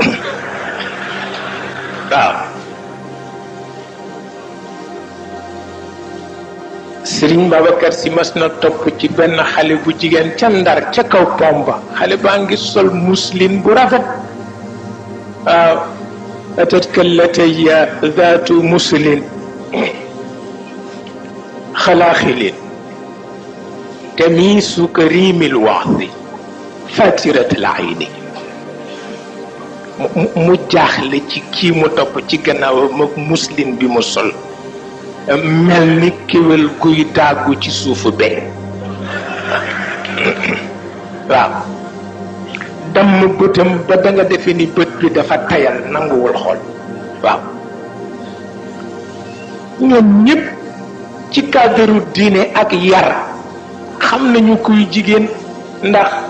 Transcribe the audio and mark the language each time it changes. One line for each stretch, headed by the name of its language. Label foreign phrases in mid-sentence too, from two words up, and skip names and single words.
Wolof: waaw Sëriñ Babacar Si mas na topp ci benn xale bu jigéen ca Ndar ca kaw pomba xale baa ngi sol muslin bu rafet waaw
Arabic: أتتك التي ذات مسل خلاخل تميس كريم الوعظ فاترة العين
Wolof: mu jaaxle ci kii mu topp ci gannaaw mag muslin bi mu sol mel ni kéwél guy daagu ci suufu beñ waaw damm bëtam ba da nga defe ni bët bi dafa tayal nanguwul xool waaw ñoom ñëpp ci cadre diine ak yar xam nañu kuy jigéen ndax